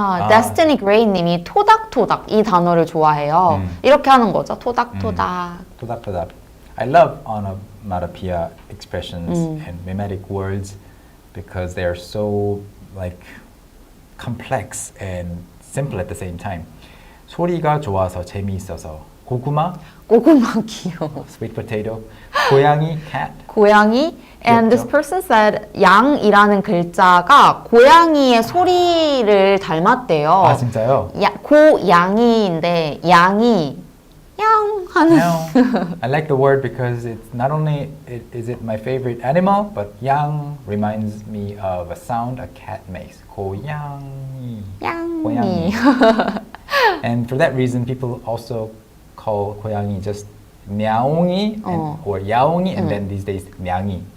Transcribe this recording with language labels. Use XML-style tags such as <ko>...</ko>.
<ko>Destiny Gray님이 토닥토닥 이 단어를 좋아해요. 이렇게 하는 거죠. 토닥토닥. 토닥토닥.</ko> <en>I love onomatopoeia expressions and mimetic words because they are so like complex and simple at the same time.</en> <ko>소리가 좋아서 재미있어서 고구마, 고구마 귀여워.</ko> <en>sweet potato, 고양이, cat. 고양이. And this</en> <ko>귀엽죠?</ko> <en>person said</en> <ko>양이라는 글자가 고양이의 소리를 닮았대요. 아 진짜요? 고양이인데 양이 양 하는.</ko> <en>Meow. I like the word because it's not only is it my favorite animal, but yang reminds me of a sound a cat makes.</en> <ko>고양이. 양이.</ko> <en>And for that reason, people also call 고양이 just 냐옹이 or 야옹이, and then these days 냥이.</en>